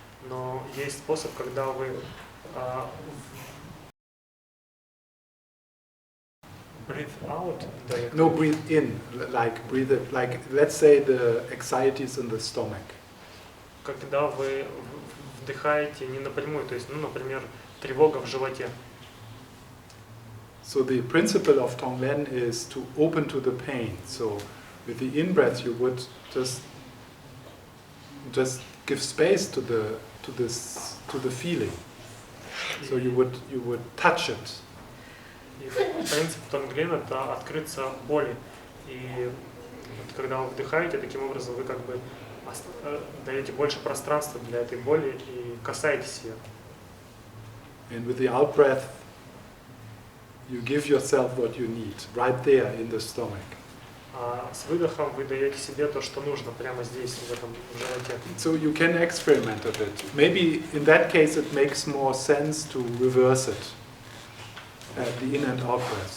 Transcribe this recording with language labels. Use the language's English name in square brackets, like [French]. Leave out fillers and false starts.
[Russian] Но есть способ, когда вы [English] breathe out. No, breathe in, like let's say the anxieties in the stomach. [Russian] Когда вы вдыхаете не напрямую, то есть, например, тревога в животе. [English] So the principle of Tonglen is to open to the pain. So with the in-breath you would just give space to the feeling. So you would touch it. [Russian] И принцип Тонглен — это открыться боли. И вот когда вы вдыхаете, таким образом вы как бы даете больше пространства для этой боли и касаетесь ее. [English] And with the out-breath you give yourself what you need, right there in the stomach. [Russian] А с выдохом вы даете себе то, что нужно, прямо здесь, в этом животе. [English] So you can experiment a bit. Maybe in that case it makes more sense to reverse it, the in and out breath.